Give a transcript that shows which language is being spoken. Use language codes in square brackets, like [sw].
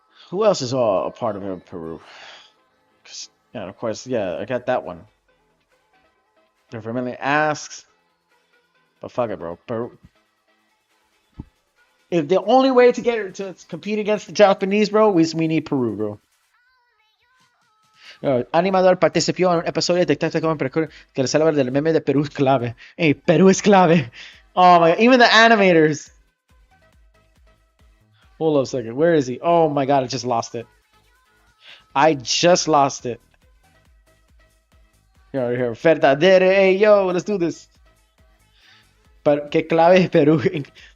[en] Who else is a part of it in Peru? Yeah, of course, yeah, I got that one. If Vermilion asks, but fuck it, bro. Peru. If the only way to get to compete against the Japanese, bro, we need Peru, bro. [es] Animador participó en un episodio de TikTok que les habla del meme de Perú es clave. Hey, Perú es clave. [en] Oh my god, even the animators. Hold up a second. Where is he? Oh my god, I just lost it. I just lost it. Here. [es] Verdadero. [en] Hey, yo, let's do this. But [es] que clave es Perú.